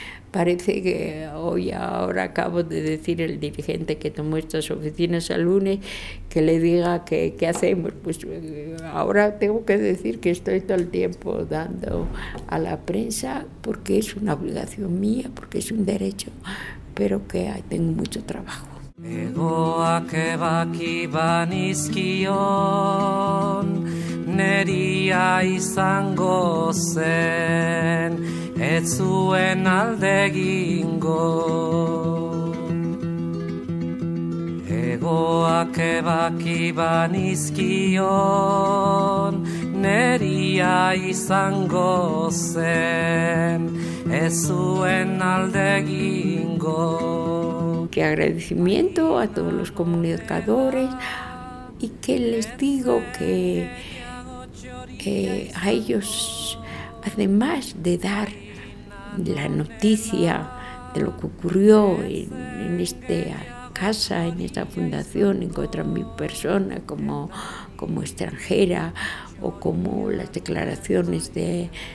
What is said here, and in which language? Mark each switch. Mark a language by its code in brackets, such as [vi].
[es] Parece que hoy, ahora acabo de decir el dirigente que tomó estas oficinas el lunes, que le diga que qué hacemos. Pues ahora tengo que decir que estoy todo el tiempo dando a la prensa, porque es una obligación mía, porque es un derecho, pero que tengo mucho trabajo. [eu] Egoak ebaki banizkion, neria izango zen, ez zuen alde egingo. Egoak ebaki banizkion, neria izango zen, ez zuen alde egingo. [es] Que agradecimiento a todos los comunicadores, y que les digo que a ellos, además de dar la noticia de lo que ocurrió en esta casa, en esta fundación, en contra mi persona como extranjera, o como las declaraciones de